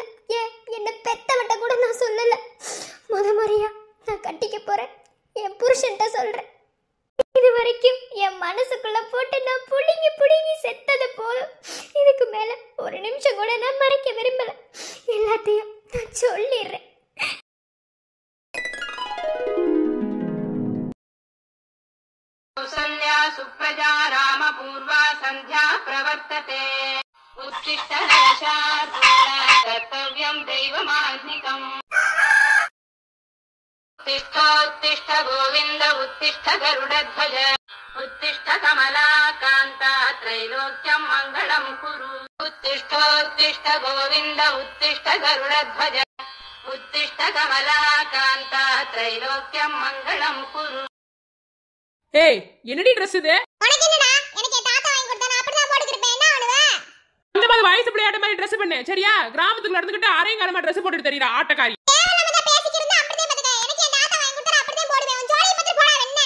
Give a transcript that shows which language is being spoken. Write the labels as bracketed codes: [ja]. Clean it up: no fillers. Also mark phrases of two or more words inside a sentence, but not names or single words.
[ta] ஏன் என்ன பெத்தவட்ட கூட நான் சொல்லல. முறையா நான் கட்டிக்க போறேன் என் புருஷன்ட்ட சொல்றேன். இது வரைக்கும் என் மனசுக்குள்ள போட்டு நான் புடுங்கி புடுங்கி செத்தது போதும். இதுக்கு மேல ஒரு நிமிஷம் கூட நான் மறைக்க விரும்பல. எல்லாத்தையும் நான் சொல்லிடுறேன். [sa] सुप्रजा रामपूर्वा सन्ध्या प्रवर्तते उत्तिष्ठ नरशार्दूल कर्तव्यं दैवमाह्निकम् उत्तिष्ठ गोविन्द उत्तिष्ठ गरुडध्वज उत्तिष्ठ कमलाकान्ता त्रैलोक्यं मङ्गलं कुरु उत्तिष्ठ गोविन्द उत्तिष्ठ गरुडध्वज उत्तिष्ठ कमलाकान्ता त्रैलोक्यं मङ्गलं कुरु. [ta] ஏய், என்னடி ட்ரெஸ் இது? உனக்கு என்னடா? எனக்கு என் தாத்தா வாங்கி கொடுத்தா நான் அப்படிதான் போட்டுக்கிட்டேன். என்ன ஆளுவே? இந்த மாதிரி வயசு பிள்ளையாட்ட மாதிரி ட்ரெஸ் பண்ணு சரியா? கிராமத்துக்குள்ள இருந்துகிட்டு அரையங்காலமா ட்ரெஸ் போட்டுட்டு தெரியற ஆட்டக்காரி. தேவலமத பேசிக்கிட்டு அப்படியே பாத்துக்க. எனக்கு என் தாத்தா வாங்கி கொடுத்தா அப்படிதான் போடுவேன். உன் ஜோலியை பத்தி போடா என்ன?